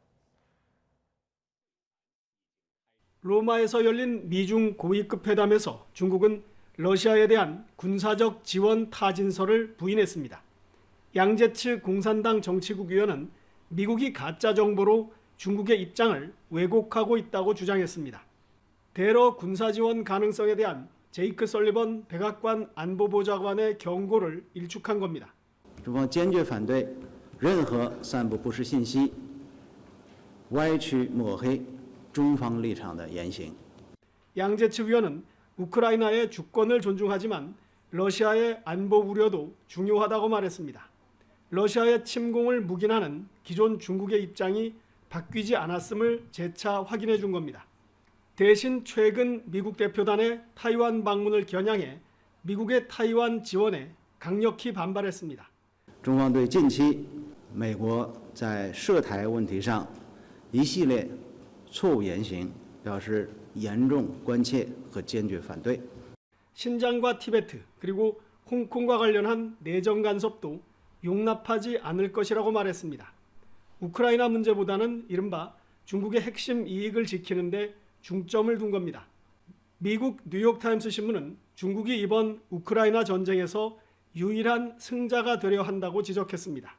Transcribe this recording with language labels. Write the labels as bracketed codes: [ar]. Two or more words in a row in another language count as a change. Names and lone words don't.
[ko] 로마에서 열린 미중 고위급 회담에서 중국은 러시아에 대한 군사적 지원 타진설을 부인했습니다. 양제츠 공산당 정치국 위원은 미국이 가짜 정보로 중국의 입장을 왜곡하고 있다고 주장했습니다. 대러 군사 지원 가능성에 대한 제이크 설리번 백악관 안보보좌관의 경고를 일축한 겁니다. [zh] 中方坚决反对任何散布不实信息、歪曲抹黑中方立场的言行。 [ko] 양제츠 위원은 우크라이나의 주권을 존중하지만 러시아의 안보 우려도 중요하다고 말했습니다. 러시아의 침공을 묵인하는 기존 중국의 입장이 바뀌지 않았음을 재차 확인해 준 겁니다. 대신 최근 미국 대표단의 타이완 방문을 겨냥해 미국의 타이완 지원에 강력히 반발했습니다. [zh] 中方对近期美国在涉台问题上一系列错误言行表示严重关切和坚决反对。 [ko] 신장과 티베트 그리고 홍콩과 관련한 내정 간섭도 용납하지 않을 것이라고 말했습니다. 우크라이나 문제보다는 이른바 중국의 핵심 이익을 지키는 데 중점을 둔 겁니다. 미국 뉴욕타임스 신문은 중국이 이번 우크라이나 전쟁에서 유일한 승자가 되려 한다고 지적했습니다.